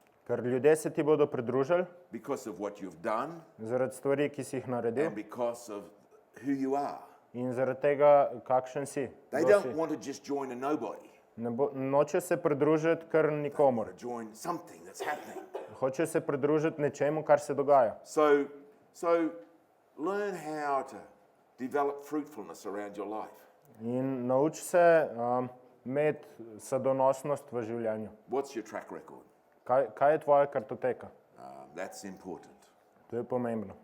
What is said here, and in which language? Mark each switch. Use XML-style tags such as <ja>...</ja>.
<sl>Ker ljudje se ti bodo pridružili</sl> <en>because of what you've done</en> <sl>zaradi stvari, ki si jih naredil</sl> <en>and because of who you are.</en> <sl>in zaradi tega, kakšen si.</sl> <en>They don't want to just join a nobody.</en> <sl>Noče se pridružiti kar nikomor.</sl> <en>Join something that's happening.</en> <sl>Hoče se pridružiti nečemu, kar se dogaja.</sl> <en>So learn how to develop fruitfulness around your life.</en> <sl>In nauči se imeti sadonosnost v življenju.</sl> <en>What's your track record?</en> <sl>Kaj je tvoja kartoteka?</sl> <en>That's important.</en> <sl>To je pomembno.</sl>